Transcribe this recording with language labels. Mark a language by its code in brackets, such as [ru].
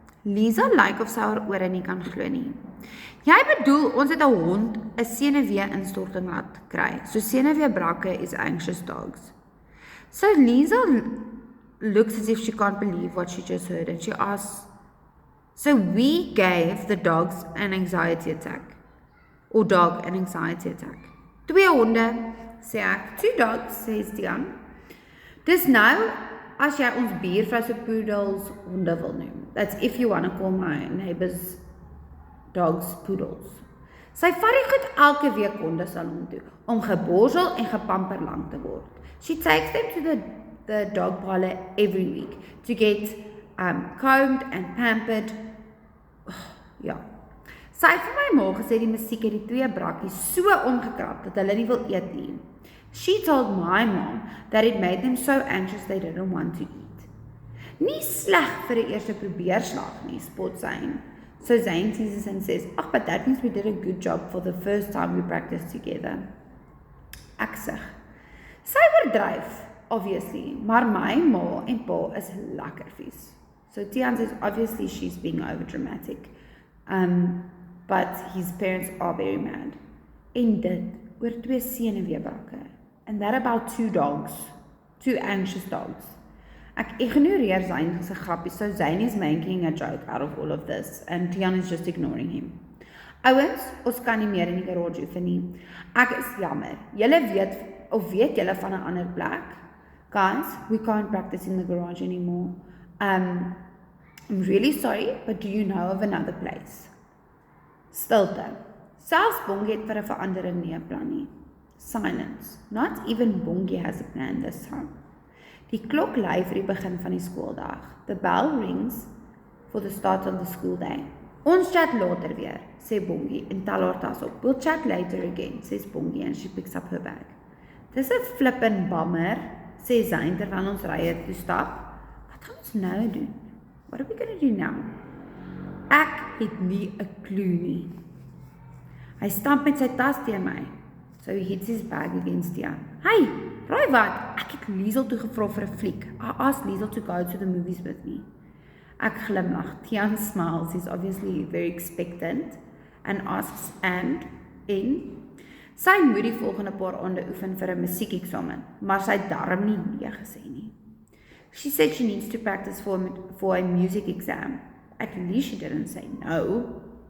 [af] Lisa lyk of sy haar ore nie kan glo nie. Jy bedoel, ons het 'n hond 'n senuwee-instorting laat kry. So senuweebrakke is [en] anxious dogs. So Lisa looks as if she can't believe what she just heard and she asks, so we gave the dogs an anxiety attack. Or dog an anxiety attack. [af] 2 honde, sê ek. [en] 2 dogs, [af] sê Stian. Dis nou, as jy ons buurvrou se poodles honde wil noem. [en] That's if you want to call my neighbors dogs poodles. [af] Sy vat die goed elke week hondesalon toe, om geborsel en gepamper lang te word. [en] She takes them to the dog parlor every week, to get combed and pampered. [af] Ja. Sy het vir my ma gesê die musiek het die 2 brakkies so omgekrap, dat hulle nie wil eet nie. [en] She told my mom that it made them so anxious they didn't want to eat. [af] Nie sleg vir die eerste probeerslag nie, spot Zane. [en] So Zane teases and says, but that means we did a good job for the first time we practiced together. [af] Ek sê, sy oordryf, obviously, maar my ma en pa is lekker vies. [en] So Tian says, obviously she's being overdramatic. But his parents are very mad. [af] En dit, oor 2 senuweebrakke. [en] And that about 2 dogs. 2 anxious dogs. [af] Ek ignoreer Zane se grappies, [en] so Zane is making a joke out of all of this, and Tian is just ignoring him. [af] Ouens, ons kan nie meer in die garage oefen nie. Ek is jammer. Julle weet, of weet julle van 'n ander plek? [en] Guys, we can't practice in the garage anymore. I'm really sorry, but do you know of another place? [af] Stilte. Selfs Bongie het vir 'n verandering nie 'n plan nie. [en] Silence. Not even Bongie has a plan this time. [af] Die klok lui vir die begin van die skooldag. [en] The bell rings for the start of the school day. [af] Ons chat later weer, sê Bongie en tel haar tas op. [en] We'll chat later again, says Bongie and she picks up her bag. [af] Dis 'n flippin' bummer, sê Zane terwyl ons ry toe stap. Wat gaan ons nou doen? [en] What are we gonna do now? [af] Ek het nie 'n klou nie. Hy stamp met sy tas teen my. [en] So he hits his bag against Tian. [af] Hey, raai wat? Ek het Liesel toe gevra vir 'n fliek. [en] I asked Liesel to go to the movies with me. [af] Ek glimlag. [en] Tian smiles. He's obviously very expectant and asks and in. [af] Sy moet die volgende paar aande oefen vir 'n musiekeksamen, maar sy het darm nie nee gesê nie. [en] She said she needs to practice for a music exam. At least she didn't say no.